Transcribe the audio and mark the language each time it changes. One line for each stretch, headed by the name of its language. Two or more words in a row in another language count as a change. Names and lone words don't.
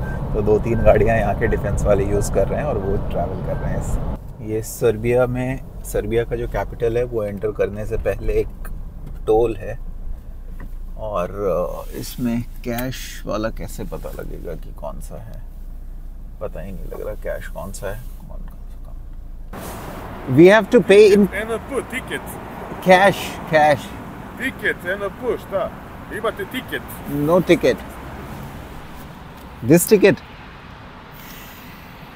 Hindi: तो 2-3 गाड़ियाँ यहाँ के डिफेंस वाले यूज़ कर रहे हैं और वो ट्रैवल कर रहे हैं। ये सर्बिया का जो कैपिटल है वो एंटर करने से पहले एक टोल है, और इसमें कैश वाला कैसे पता लगेगा कि कौन सा है, पता ही नहीं लग रहा कैश कौन सा है।
English: We have to pay in
Serbian: Eno put, ticket.
English: cash.
Serbian: Ticket, eno put, šta? Imate ticket.
English: No ticket. This ticket.